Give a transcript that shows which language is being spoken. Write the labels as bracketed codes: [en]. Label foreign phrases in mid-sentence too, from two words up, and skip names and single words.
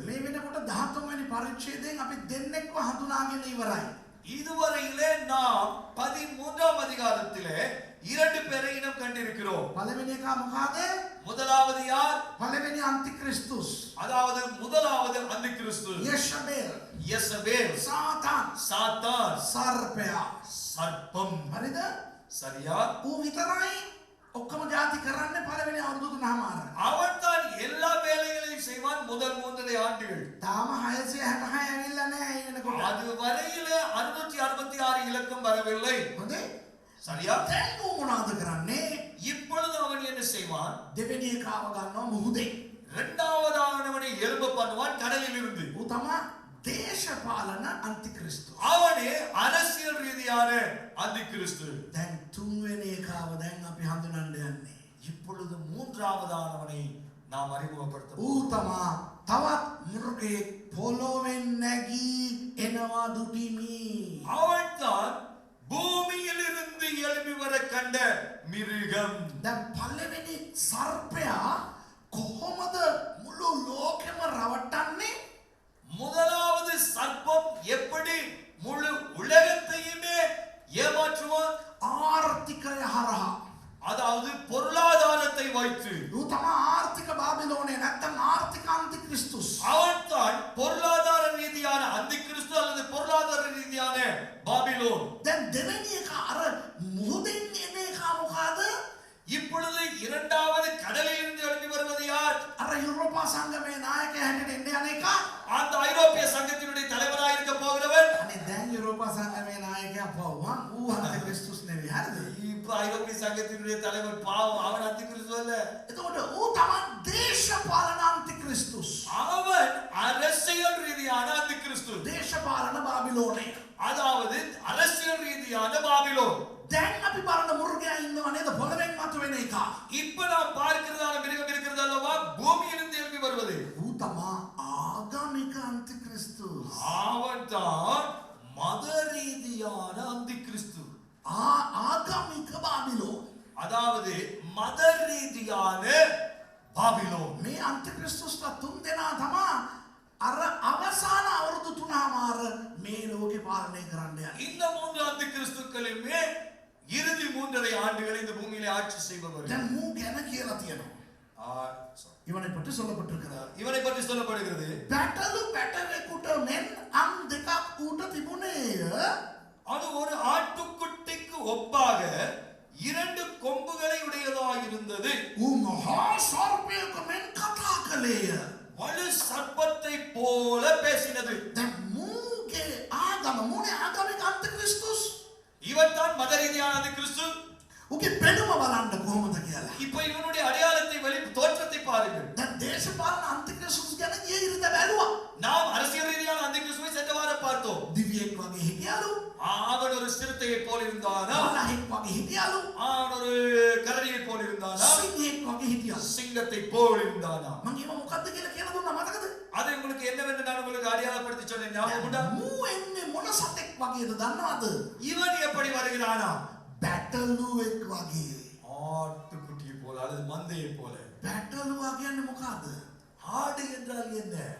[si] මේ වෙනකොට 13 වෙනි පරිච්ඡේදයෙන් අපි දෙන්නෙක්ව හඳුනාගෙන ඉවරයි. [ta] இதுவரையிலே நாம் 13ஆம் அதிகாரத்திலே 2 பேரை இனம் கண்டிருக்கிறோம். [si] පළවෙනි එක මොකද? [ta] முதலாவது யார்? [si] පළවෙනි අන්තික්‍රිස්තුස්. [ta] அதாவது முதலாவது அந்தி கிறிஸ்து. [si] යෙෂබෙල්. [ta] யெசபேல். [si] සාතන්. [ta] சாத்தான். [si] සර්පයා. [ta] சர்ப்பம். [si] හරිද? [ta] சரியா? [si] ඌ විතරයි ඔක්කොම ಜಾති කරන්නේ පළවෙනි අවුරුදු 3මාර. [ta] அவன் தான் எல்லா வேலைகளையும் செய்வான் முதல் 3 ஆண்டுகள். [si] තාම 666 ඇවිල්ලා නැහැ එනකොට. [ta] அது வரையிலே 666 இலக்கம் வரவில்லை. [si] හොඳේ? [ta] சரியா? [si] දැන් ඌ මොනවද කරන්නේ? [ta] இப்பொழுது அவன் என்ன செய்வான்? [si] දෙවෙනි එකාව ගන්නවා මුහුදේ. [ta] இரண்டாவதானவனை எழும்ப பண்ணுவான் கடலில் இருந்து. [si] ඌ තමයි දේශපාලන අන්තික්‍රිස්තු. [ta] அவனே அரசியல் ரீதியான அந்தி கிறிஸ்து. [si] දැන් තුන්වෙනි එකාව දැන් අපි හඳුනන්න යන්නේ. [ta] இப்பொழுது மூன்றாவதானவனை நாம் அறிமுகப்படுத்த [si] ඌ තමා තවත් මෘගෙක් පොළොවෙන් නැගී එනවා දුටිමි. [ta] அவன்தான் பூமியில் இருந்து எழும்பி வர கண்ட மிருகம். [si] දැන් පළවෙනි සර්පයා කොහොමද මුළු ලෝකෙම රවට්ටන්නේ? [ta] முதலாவது சர்ப்பம் எப்படி முழு உலகத்தையுமே ஏமாற்றுவான்? [si] ආර්ථිකය හරහා. [ta] அதாவது பொருளாதாரத்தை வைத்து. [si] ඌ තමා ආර්ථික බාබිලෝනේ නැත්තම් ආර්ථික අන්තික්‍රිස්තුස්. [ta] அவன்தான் பொருளாதார ரீதியான அந்தி கிறிஸ்து அல்லது பொருளாதார ரீதியான பாபிலோன். [si] දැන් දෙවෙනි එක අර මුහුදෙන් එන එක මොකද? [ta] இப்பொழுது இரண்டாவது கடலில் இருந்து எழும்பி வருவது யார்? [si] අර යුරෝපා සංගමේ නායකයා හැටියට එන්න යන එක. [ta] அந்த ஐரோப்பிய சங்கத்தினுடைய தலைவராக இருக்க போகிறவன். [si] අනේ දැන් යුරෝපා සංගමේ නායකයා පවුවා ඌ අන්තික්‍රිස්තුස් නෙවෙයි. හරිද? [ta] இப்ப ஐரோப்பிய சங்கத்தினுடைய தலைவர் பாவம், அவன் அந்தி கிறிஸ்து அல்ல. [si] එතකොට ඌ තමයි දේශපාලන අන්තික්‍රිස්තුස්. [ta] அவன் அரசியல் ரீதியான அந்தி கிறிஸ்து. [si] දේශපාලන බාබිලෝනේ. [ta] அதாவது அரசியல் ரீதியான பாபிலோன். [si] දැන් අපි බලන මුර්ගයා ඉන්නව නේද? පොළවෙන් මතුවෙන එක. [ta] இப்ப நாம் பார்க்கிறதான மிருகம் இருக்கிறது அல்லவா, பூமியிலிருந்து எழுப்பி வருவது. [si] ඌ තමා ආගමික අන්තික්‍රිස්තුස්. [ta] அவன்தான் மத ரீதியான அந்தி கிறிஸ்து. [si] ආගමික බාබිලෝන්. [ta] அதாவது மத ரீதியான பாபிலோன். [si] මේ අන්තික්‍රිස්තුස්ලා තුන් දෙනා තමා අර අවසාන අවුරුදු 3මාර මේ ලෝකේ පාලනය කරන්න යන්නේ. [ta] இந்த 3 அந்தி கிறிஸ்துக்களுமே இறுதி 3.5 ஆண்டுகள் இந்த பூமியிலே ஆட்சி செய்பவர். [si] දැන් මූ ගැන කියලා තියෙනවා. [ta] இவனை பற்றி சொல்லப்பட்டிருக்கிறார். இவனை பற்றி சொல்லப்படுகிறது. [si] පැටලු පැටවෙකුට මෙන් අම් දෙකක් ඌට තිබුණේය. [ta] அது ஒரு ஆட்டுக்குட்டிக்கு ஒப்பாக 2 கொம்புகளை உடையதாக இருந்தது. [si] ඌ මහා සර්පයෙකු මෙන් කතා කළේය. [ta] வலு சர்ப்பத்தை போல பேசினது. [si] දැන් මූගේ ආගම මූනේ ආගමික අන්තික්‍රිස්තුස්. [ta] இவன் தான் மத ரீதியானது கிறிஸ்து. [si] ඌගේ පෙනුම බලන්න කොහොමද කියලා. [ta] இப்போ இவனுடைய அடையாளத்தை வெளி தோற்றத்தை பாருங்கள். [si] දැන් දේශපාලන අන්තික්‍රිස්තුස් ගැන ගිය ඉරිද බැලුවා. [ta] நாம் அரசியல் ரீதியான அந்த கிறிஸ்துவை சென்ற வாரம் பார்த்தோம். [si] දිවියෙක් වගේ හිටියලු. [ta] அவன் ஒரு சிறுத்தையை போல இருந்தானா? [si] වලහෙක් වගේ හිටියලු. [ta] அவன் ஒரு கரடியை போல இருந்தானா? [si] සිංහෙක් වගේ හිටියලු. [ta] சிங்கத்தை போல இருந்தானா? [si] මම ඒව මොකද්ද කියලා කියලා දුන්නා මතකද? [ta] அதை உங்களுக்கு என்னவென்று நான் உங்களுக்கு அடையாளப்படுத்தி சொன்னேன் ஞாபகம் உண்டா? [si] මූ එන්නේ මොන සතෙක් වගේද දන්නවද? [ta] இவன் எப்படி வருகிறானா? [si] බැටළුවෙක් වගේ. [ta] ஆட்டுக்குட்டியை போல அல்லது மந்தையை போல. [si] බැටළුවා කියන්නේ මොකද්ද? [ta] ஆடு என்றால் என்ன?